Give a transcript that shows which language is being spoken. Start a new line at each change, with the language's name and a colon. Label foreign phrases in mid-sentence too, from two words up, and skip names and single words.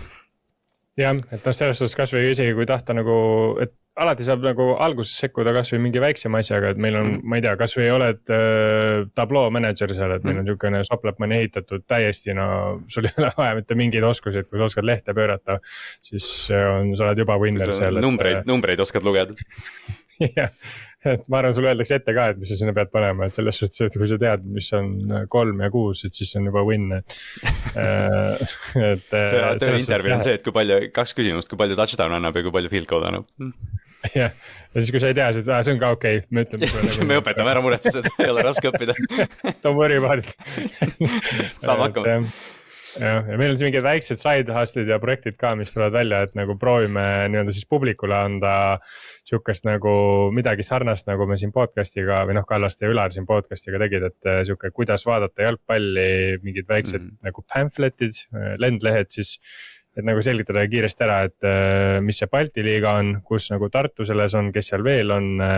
Estonian: Jah, et selles suhtes kas või isegi kui tahta nagu, et alati saab nagu alguses sekkuda kas või mingi väiksema asjaga, et meil on, ma ei tea, kas või oled tabloo manager seal, et meil on niisugune soplapmani ehitatud täiesti, sul ei ole vaja mitte mingeid oskusi, et kui sa oskad lehte pöörata, siis sa oled juba winner seal. Numbreid oskad lugeda. Jah, et ma arvan, sulle öeldakse ette ka, et mis sa sinna pead panema, et selles suhtes, et kui sa tead, mis on 3 ja 6, et siis on juba win. See intervju on see, et 2 küsimust, kui palju touchdown annab ja kui palju
English: field goal
Estonian: annab. Jah, ja siis kui sa ei tea, siis see on ka okei. Me õpetame ära muretsed, ei ole raske õppida.
English: Don't worry about it.
Estonian: Saab hakkama. Ja meil on siin mingid väiksed
English: side hustle'id
Estonian: ja projektid ka, mis tulevad välja, et nagu proovime nii-öelda siis publikule anda siukest nagu midagi sarnast, nagu me siin podcastiga või Kallaste ja Ülar siin podcastiga tegid, et siuke, kuidas vaadata jalgpalli, mingid väiksed nagu pamfletid, lendlehed siis, et nagu selgitada kiiresti ära, et mis see Balti liiga on, kus nagu Tartu selles on, kes seal veel on